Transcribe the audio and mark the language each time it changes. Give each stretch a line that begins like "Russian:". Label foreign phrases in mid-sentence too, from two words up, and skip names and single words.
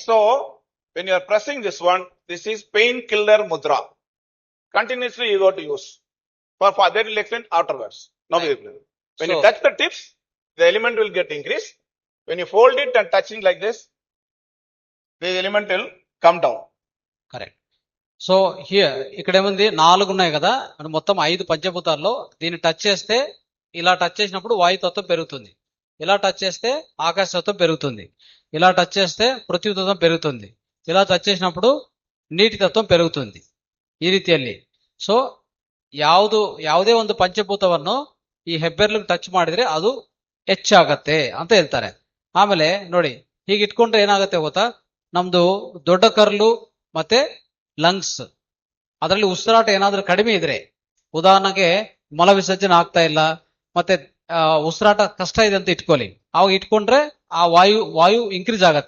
English: So when you are pressing this one, this is painkiller mudra. Continuously you got to use. For that will explain afterwards. Now Right. when So- you touch the tips, the element will get increased. When you fold it and touching like this, the element will come down.
Telugu: కరెక్ట్.
English: so here
Telugu: ఇక్కడ ఏముంది 4 ఉన్నాయి కదా, అంటే మొత్తం 5 పంచభూతాల్లో దీన్ని టచ్ చేస్తే, ఇలా టచ్ చేసినప్పుడు వాయుతత్వం పెరుగుతుంది, ఇలా టచ్ చేస్తే ఆకాశతత్వం పెరుగుతుంది, ఇలా టచ్ చేస్తే పృథ్వీ తత్వం పెరుగుతుంది, ఇలా ಟಚ್ చేసినప్పుడు నీటి తత్వ ಪೆరుగుతుంది.
Kannada: ಈ ರೀತಿಯಲ್ಲಿ ಸೊ ಯಾವುದೇ ಒಂದು ಪಂಚಭೂತವನ್ನು ಈ ಹೆಬ್ಬೆರಳು ಟಚ್ ಮಾಡಿದ್ರೆ ಅದು ಹೆಚ್ಚಾಗತ್ತೆ ಅಂತ ಹೇಳ್ತಾರೆ. ಆಮೇಲೆ ನೋಡಿ, ಹೀಗೆ ಇಟ್ಕೊಂಡ್ರೆ ಏನಾಗುತ್ತೆ ಗೊತ್ತಾ, ನಮ್ದು ದೊಡ್ಡ ಕರ್ಲು ಮತ್ತೆ ಲಂಗ್ಸ್ ಅದರಲ್ಲಿ ಉಸಿರಾಟ ಏನಾದ್ರೂ ಕಡಿಮೆ ಇದ್ರೆ, ಉದಾಹರಣೆಗೆ ಮಲ ವಿಸರ್ಜನೆ ಆಗ್ತಾ ಇಲ್ಲ ಮತ್ತೆ ಉಸಿರಾಟ ಕಷ್ಟ ಇದೆ ಅಂತ ಇಟ್ಕೊಳ್ಳಿ, ಅವಾಗ ಇಟ್ಕೊಂಡ್ರೆ ಆ ವಾಯು ಇನ್ಕ್ರೀಸ್ ಆಗತ್ತೆ.